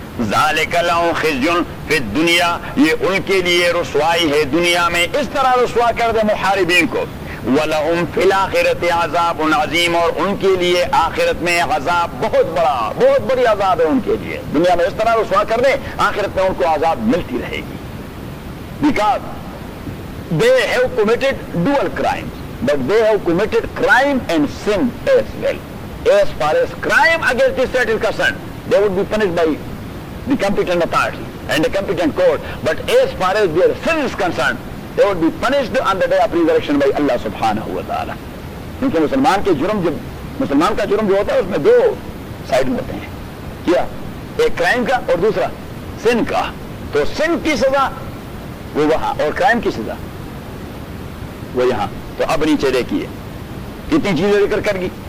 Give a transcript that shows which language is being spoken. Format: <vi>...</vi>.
<ar>ذالک لہم خزی فی الدنیا,</ar> <ur>یہ ان کے لیے رسوائی ہے دنیا میں, اس طرح رسوا کر دے محاربین کو.</ur> <ar>ولہم فی الاخرت عذاب عظیم,</ar> <ur>اور ان کے لیے آخرت میں عذاب بہت بڑا, بہت بڑی عذاب ہے ان کے لیے. دنیا میں اس طرح رسوا کر دے, آخرت میں ان کو عذاب ملتی رہے گی.</ur> <en>Because they have committed dual crimes, but they have committed crime and sin as well. As far as crime against the state is concerned, they would be punished by the competent authority and the competent court. But as far as their sin is concerned, they would be punished on the day of resurrection by Allah subhanahu wa ta'ala.</en> <ur>کیونکہ مسلمان کے جرم جب مسلمان کا جرم جو ہوتا ہے اس میں دو سائڈ ہوتے ہیں, کیا ایک کرائم کا اور دوسرا سن کا, تو سن کی سزا وہ وہاں اور کرائم کی سزا وہ یہاں. تو اب نیچے دیکھیے کتنی چیزیں ذکر کر گئی,</ur>